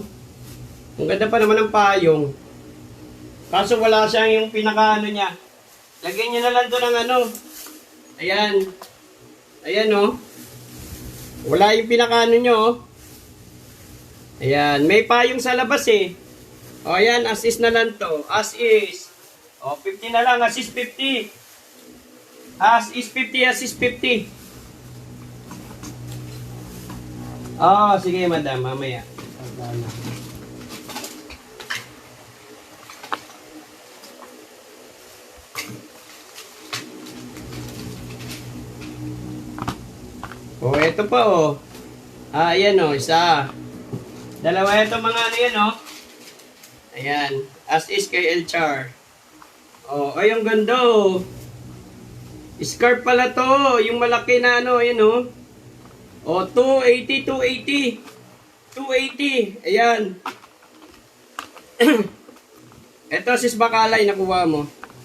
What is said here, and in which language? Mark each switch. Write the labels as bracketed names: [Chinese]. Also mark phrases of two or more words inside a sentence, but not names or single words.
[Filipino] Ang ganda pa naman ng payong. Kaso wala siyang yung pinaka ano niya. Lagyan niyo na lang to ng ano. Ayan. Ayan oh. Wala yung pinaka ano nyo oh. Ayan. May payong sa labas eh. O ayan, [English] as is [Filipino] na lang to. [English] As is. [Filipino] O, 50 na lang. [English] As is 50. As is 50, as is 50. [Filipino] Oh, sige madam, mamaya. Oh, ito pa oh. Ah, ayan oh, isa. Dalawa ito mga ano yan oh. Ayan, [English] as is [Filipino] kay El Char. Oh, ay ang ganda oh. Scarf pala to, yung malaki na ano, ayan oh. Oh, 280, 280. 280. Ayan. Ito sis Bakalay, nakuha mo.